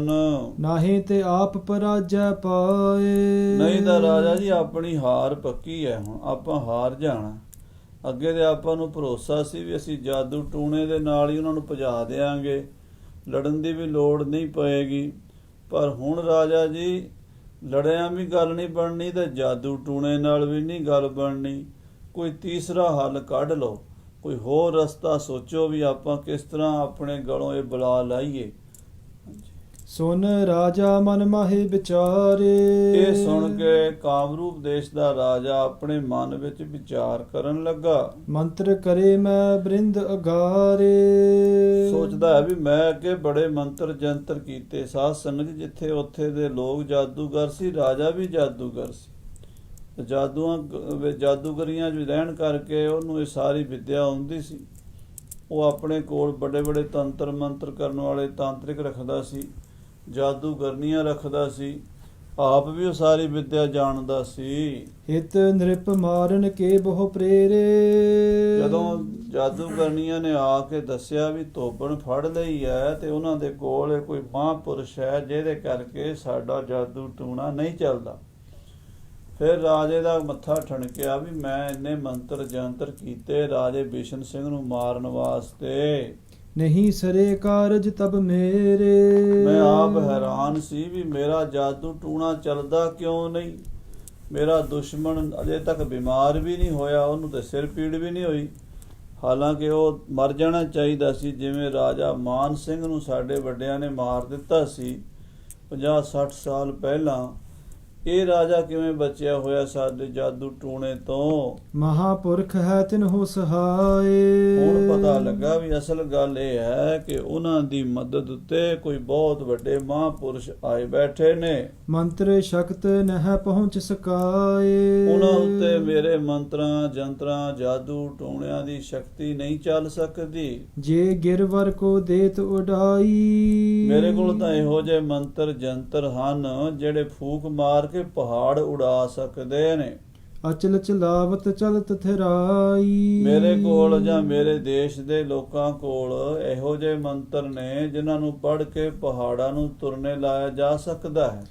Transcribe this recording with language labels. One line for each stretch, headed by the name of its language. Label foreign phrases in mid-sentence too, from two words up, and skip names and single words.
Braj: नाहीं ते आप पराजय पाए।
Punjabi: ਨਹੀਂ ਤਾਂ ਰਾਜਾ ਜੀ ਆਪਣੀ ਹਾਰ ਪੱਕੀ ਹੈ, ਹੁਣ ਆਪਾਂ ਹਾਰ ਜਾਣਾ। ਅੱਗੇ ਤੇ ਆਪਾਂ ਨੂੰ ਭਰੋਸਾ ਸੀ ਵੀ ਅਸੀਂ ਜਾਦੂ ਟੂਣੇ ਦੇ ਨਾਲ ਹੀ ਉਹਨਾਂ ਨੂੰ ਭਜਾ ਦੇਵਾਂਗੇ, ਲੜਨ ਦੀ ਵੀ ਲੋੜ ਨਹੀਂ ਪਏਗੀ। ਪਰ ਹੁਣ ਰਾਜਾ ਜੀ ਲੜਿਆਂ ਵੀ ਗੱਲ ਨਹੀਂ ਬਣਨੀ ਤੇ ਜਾਦੂ ਟੂਣੇ ਨਾਲ ਵੀ ਨਹੀਂ ਗੱਲ ਬਣਨੀ। ਕੋਈ ਤੀਸਰਾ ਹੱਲ ਕੱਢ ਲਓ, ਕੋਈ ਹੋਰ ਰਸਤਾ ਸੋਚੋ ਵੀ ਆਪਾਂ ਕਿਸ ਤਰ੍ਹਾਂ ਆਪਣੇ ਗਲੋਂ ਇਹ ਬਲਾ ਲਾਈਏ।
Braj: सुन राजा मन माहे विचारे।
Punjabi: ਇਹ ਸੁਣ ਕੇ ਕਾਮਰੂਪ ਦੇਸ਼ ਦਾ ਰਾਜਾ ਆਪਣੇ ਮਨ ਵਿੱਚ ਵਿਚਾਰ ਕਰਨ ਲੱਗਾ।
Braj: मंत्र करे मैं बृंद अगारे।
Punjabi: ਸੋਚਦਾ ਹੈ ਵੀ ਮੈਂ ਅੱਗੇ ਬੜੇ ਮੰਤਰ ਜੰਤਰ ਕੀਤੇ, ਸਾਧ ਸੰਗਤ ਜਿੱਥੇ ਉੱਥੇ ਦੇ ਲੋਕ ਜਾਦੂਗਰ ਸੀ, ਰਾਜਾ ਵੀ ਜਾਦੂਗਰ ਸੀ। ਜਾਦੂਗਰੀਆਂ 'ਚ ਰਹਿਣ ਕਰਕੇ ਉਹਨੂੰ ਇਹ ਸਾਰੀ ਵਿੱਦਿਆ ਆਉਂਦੀ ਸੀ। ਉਹ ਆਪਣੇ ਕੋਲ ਵੱਡੇ ਵੱਡੇ ਤੰਤਰ ਮੰਤਰ ਕਰਨ ਵਾਲੇ ਤਾਂਤਰਿਕ ਰੱਖਦਾ ਸੀ, ਜਾਦੂਗਰਨੀਆਂ ਰੱਖਦਾ ਸੀ, ਆਪ ਵੀ ਉਹ ਸਾਰੀ ਵਿੱਦਿਆ ਜਾਣਦਾ ਸੀ।
Braj: हित नृप मारन के बहु प्रेरे।
Punjabi: ਜਦੋਂ ਜਾਦੂਗਰਨੀਆਂ ਨੇ ਆ ਕੇ ਦੱਸਿਆ ਵੀ ਧੋਬਣ ਫੜ ਲਈ ਹੈ ਤੇ ਉਹਨਾਂ ਦੇ ਕੋਲ ਕੋਈ ਮਹਾਂਪੁਰਸ਼ ਹੈ ਜਿਹਦੇ ਕਰਕੇ ਸਾਡਾ ਜਾਦੂ ਟੂਣਾ ਨਹੀਂ ਚੱਲਦਾ, ਫਿਰ ਰਾਜੇ ਦਾ ਮੱਥਾ ਠਣਕਿਆ ਵੀ ਮੈਂ ਇੰਨੇ ਮੰਤਰ ਜੰਤਰ ਕੀਤੇ ਰਾਜੇ ਬਿਸ਼ਨ ਸਿੰਘ ਨੂੰ ਮਾਰਨ ਵਾਸਤੇ,
Braj: नहीं सरे कारज तब मेरे।
Punjabi: ਮੈਂ ਆਪ ਹੈਰਾਨ ਸੀ ਵੀ ਮੇਰਾ ਜਾਦੂ ਟੂਣਾ ਚੱਲਦਾ ਕਿਉਂ ਨਹੀਂ। ਮੇਰਾ ਦੁਸ਼ਮਣ ਅਜੇ ਤੱਕ ਬਿਮਾਰ ਵੀ ਨਹੀਂ ਹੋਇਆ, ਉਹਨੂੰ ਤੇ ਸਿਰ ਪੀੜ ਵੀ ਨਹੀਂ ਹੋਈ, ਹਾਲਾਂਕਿ ਉਹ ਮਰ ਜਾਣਾ ਚਾਹੀਦਾ ਸੀ ਜਿਵੇਂ ਰਾਜਾ ਮਾਨ ਸਿੰਘ ਨੂੰ ਸਾਡੇ ਵੱਡਿਆਂ ਨੇ ਮਾਰ ਦਿੱਤਾ ਸੀ 50-60 ਸਾਲ ਪਹਿਲਾਂ। ਇਹ ਰਾਜਾ ਕਿਵੇਂ ਬਚਿਆ ਹੋਇਆ ਸਾਡੇ ਜਾਦੂ ਟੂਣੇ ਤੋਂ।
Braj: महापुरख है तिन्हो सहाय।
Punjabi: ਹੁਣ ਪਤਾ ਲੱਗਾ ਵੀ ਅਸਲ ਗੱਲ ਇਹ ਹੈ ਕਿ ਉਹਨਾਂ ਦੀ ਮਦਦ ਉੱਤੇ ਕੋਈ ਬਹੁਤ ਵੱਡੇ ਮਹਾਂਪੁਰਸ਼ ਆਏ ਬੈਠੇ ਨੇ।
Braj: मंत्र शक्त नह पहुँच सकाए।
Punjabi: ਉਹਨਾਂ ਉੱਤੇ ਮੇਰੇ ਮੰਤਰਾਂ ਜੰਤਰਾਂ ਜਾਦੂ ਟੂਣਿਆਂ ਦੀ ਸ਼ਕਤੀ ਨਹੀਂ ਚੱਲ ਸਕਦੀ।
Braj: जे गिरवर को देत उड़ाई।
Punjabi: ਮੇਰੇ ਕੋਲ ਤਾਂ ਇਹੋ ਜਿਹੇ ਮੰਤਰ ਜੰਤਰ ਹਨ ਜਿਹੜੇ ਫੂਕ ਮਾਰ ਕੇ ਪਹਾੜ ਉਡਾ ਸਕਦੇ ਨੇ।
Braj: अचल चलावत चलत थिराई।
Punjabi: ਮੇਰੇ ਕੋਲ ਜਾਂ ਮੇਰੇ ਦੇਸ਼ ਦੇ ਲੋਕਾਂ ਕੋਲ ਇਹੋ ਜਿਹੇ ਮੰਤਰ ਨੇ ਜਿਨ੍ਹਾਂ ਨੂੰ ਪੜ੍ਹ ਕੇ ਪਹਾੜਾਂ ਨੂੰ ਤੁਰਨੇ ਲਾਇਆ ਜਾ ਸਕਦਾ ਹੈ